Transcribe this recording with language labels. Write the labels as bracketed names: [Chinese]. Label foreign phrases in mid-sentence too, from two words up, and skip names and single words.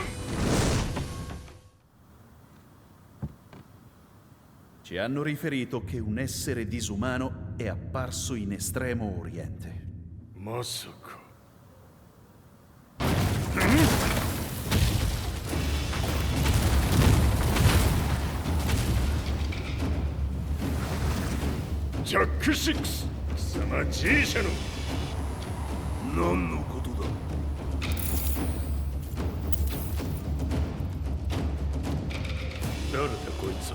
[Italian] Ci hanno riferito che un essere disumano è apparso in Estremo Oriente. [Japanese] まさか。ジャック6、貴様 G 社の。何のことだ。 Zaibatsu.